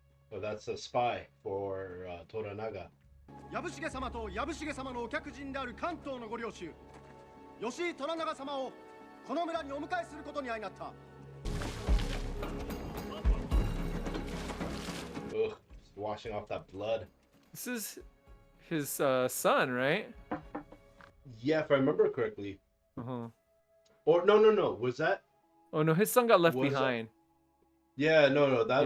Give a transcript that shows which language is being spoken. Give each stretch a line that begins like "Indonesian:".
English: So that's a spy for Toranaga.
Japanese: 藪重様と藪重様のお客人である関東のご領主吉井虎長様をこの村にお迎えすることに相なった。
English: Ugh, just washing off that blood. This is his son, right? Yeah, if I remember correctly. Uh-huh. Or no. Was that? Oh no, his son got left Was that? behind. Yeah, no. That